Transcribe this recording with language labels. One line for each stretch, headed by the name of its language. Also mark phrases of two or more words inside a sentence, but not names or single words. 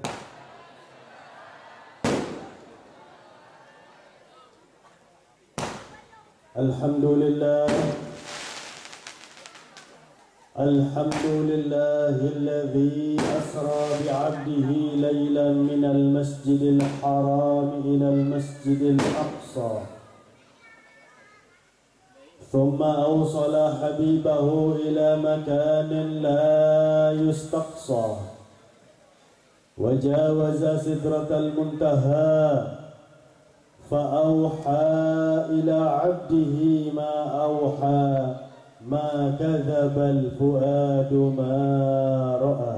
Arabic: الحمد لله، الحمد لله الذي أسرى بعبده ليلا من المسجد الحرام إلى المسجد الأقصى. ثم أوصل حبيبه إلى مكان لا يستقصى وجاوز سدرة المنتهى فأوحى إلى عبده ما أوحى ما كذب الفؤاد ما رأى.